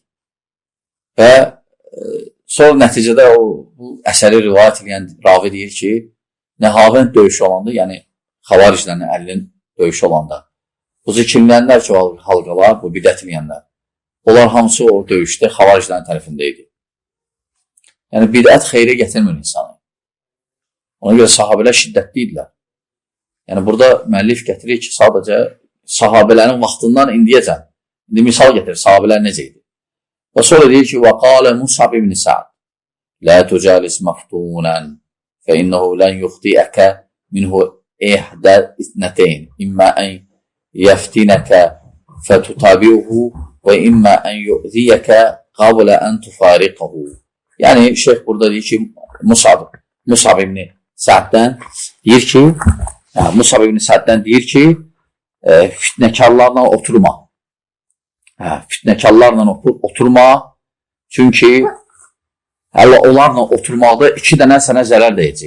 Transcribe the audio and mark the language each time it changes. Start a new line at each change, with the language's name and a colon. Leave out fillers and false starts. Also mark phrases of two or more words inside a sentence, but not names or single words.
Azerbaijani: Və sonra nəticədə bu əsəri rivayət edən ravi deyir ki, Nəhavənd döyüşü olanda, yəni xavariclərin əlinin döyüşü olanda, bu zikirləyənlər ki, halqalar, bu bidət eləyənlər, onlar hamısı o döyüşdə xavariclərin tərəfində idi. Yəni bidət xeyrə gətirmir insanı. Ona görə sahabələr şiddətli idilər. Yəni burada müəllif gətirir ki, sadəcə sahabələrin vaxtından indiyəcən. İndi misal gətirir, sahabələr necə idi. Və sonra deyir ki,
Arabic: وَقَالَ مُصْعَبْ بْنِ سَعْدٍ لَا تُجَالِسْ مَفْتُونًا فَإِنَّهُ لَنْ يُخْطِئَكَ مِنْهُ إِحْدَى اثْنَتَيْنِ إِمَّا أَنْ يَفْتِنَكَ فَتُتَابِعُهُ وَإِمَّا أَنْ يُؤْذِيَكَ قَبْلَ أَنْ تُفَارِقَهُ.
Azerbaijani: Yəni şeyh burada deyir ki, Musab ibn Sa'ddən deyir ki, Musab ibn Sa'ddən deyir ki, fitnəkarlarla oturma. Fitnəkarlarla oturma, çünki onlarla oturmaqda 2 dənə sənə zərər deyəcək.